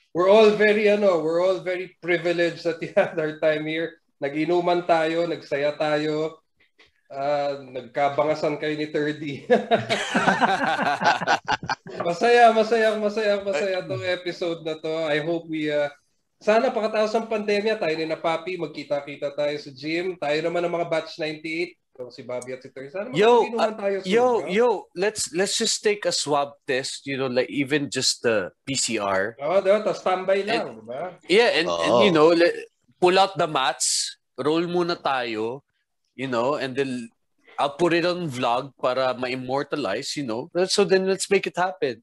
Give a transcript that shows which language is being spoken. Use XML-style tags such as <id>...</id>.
<en>We're all very privileged that you had our time here.</en> <tl>Nag-inuman tayo, nagsaya tayo. Nagkabangasan kayo ni 30. Masaya tong episode na to.</tl> <en>I hope</en> <tl>sana pakatapos ng pandemya, tayo ni na Papi, magkita-kita tayo sa gym. Tayo naman ng mga batch 98. So, si Bobby at si Terry. Sana magkinuman tayo soon.</tl> <en>Let's just take a swab test, like even just the PCR.</en> <tl>Tapos standby lang, diba?</tl> <en>Yeah, and pull out the mats,</en> <tl>roll muna tayo,</tl> <en>and then I'll put it on vlog para ma-immortalize, So then let's make it happen.</en>